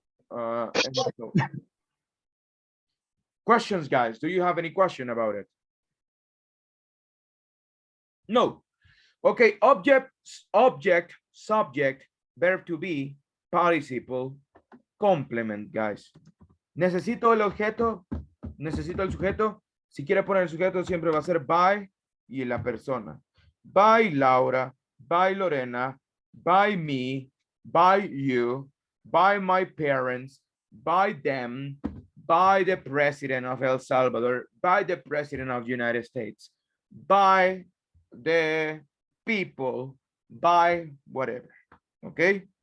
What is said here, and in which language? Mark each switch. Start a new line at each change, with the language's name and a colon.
English: And so. Questions, guys? Do you have any question about it? No. Okay, object, subject, verb to be, participle, complement, guys.
Spanish: Necesito el objeto, necesito el sujeto. Si quiere poner el sujeto, siempre va a ser by y la persona.
English: By Laura, by Lorena, by me, by you, by my parents, by them, by the president of El Salvador, by the president of the United States, by the people, by whatever. Okay?